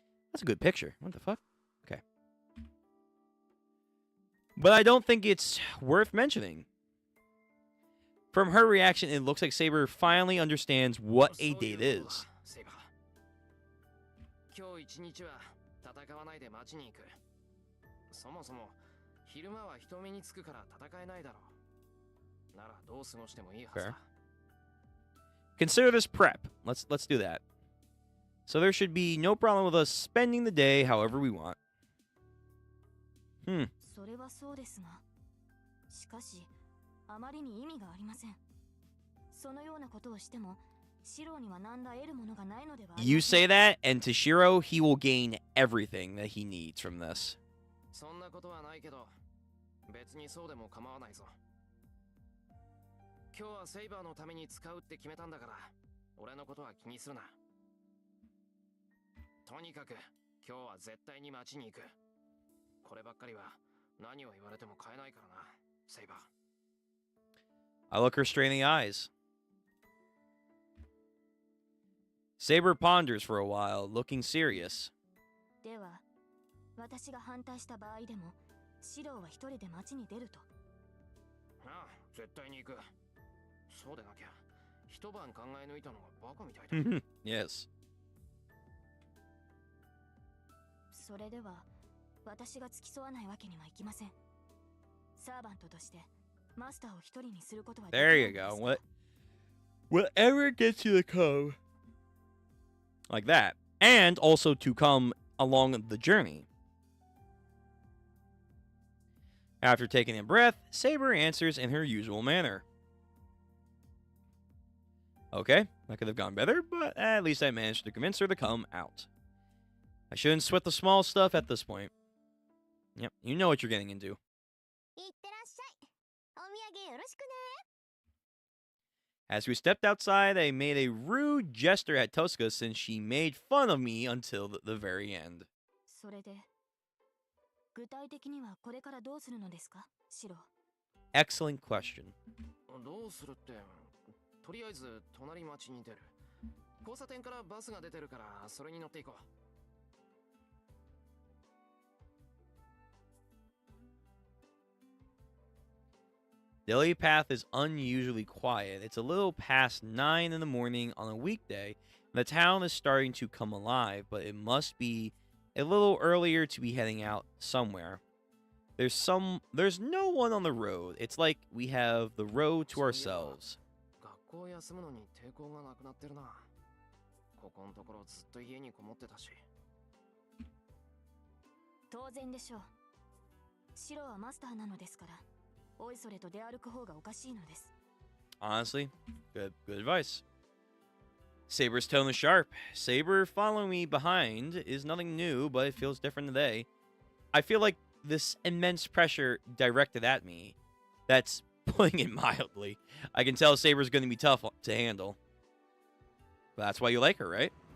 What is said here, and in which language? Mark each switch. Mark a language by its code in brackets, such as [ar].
[en] That's a good picture. What the fuck? Okay. But I don't think it's worth mentioning. From her reaction, it looks like Saber finally understands what a date is. [ja] 今日一日は戦わないで町に行く。そもそも昼間は人目につくから戦えないだろう。ならどう過ごしてもいいはずだ。 [en] Consider this prep. Let's do that. So there should be no problem with us spending the day however we want. [ja] それはそうですが、しかしあまりに意味がありません。そのようなことをしても、シロには何ら得るものがないのではありません。 [en] You say that, and to Shiro, he will gain everything that he needs from this. [ja] そんなことはないけど、別にそうでも構わないぞ。今日はセイバーのために使うって決めたんだから、俺のことは気にするな。とにかく今日は絶対に町に行く。こればっかりは何を言われても変えないからな、セイバー。 [en] I look her straight in the eyes. Saber ponders for a while, looking serious. [ja] では、私が反対した場合でも、シロは一人で町に出ると。ああ、絶対に行く。そうでなきゃ、一晩考え抜いたのがバカみたいだ。 [en] Yes. [ja] それでは、私が付き添わないわけにはいきません。サーバントとして、マスターを一人にすることはできない [en] There you go. Whatever gets you to come. Like that. And also to come along the journey. After taking a breath, Saber answers in her usual manner. Okay, that could have gone better, but at least I managed to convince her to come out. I shouldn't sweat the small stuff at this point. Yep, you know what you're getting into. [ja] いってらっしゃい。お土産よろしくね。 [en] As we stepped outside, I made a rude gesture at Tosca since she made fun of me until the very end. [ja] それで、具体的にはこれからどうするのですか、シロ。 [en] Excellent question. [ja] どうするって、とりあえず隣町に出る。交差点からバスが出てるからそれに乗っていこう。 [en] The LA path is unusually quiet. It's a little past 9 in the morning on a weekday. The town is starting to come alive, but it must be a little earlier to be heading out somewhere. There's no one on the road. It's like we have the road to ourselves. [ja] 学校休むのに抵抗がなくなってるな。ここのところずっと家にこもってたし。当然でしょう。シロはマスターなのですから。おいそれと出歩く方がおかしいのです。 [en] Honestly, good advice. Saber's tone is sharp. Saber following me behind is nothing new, but it feels different today. I feel like this immense pressure directed at me. That's putting it mildly. I can tell Saber's going to be tough to handle. But that's why you like her, right?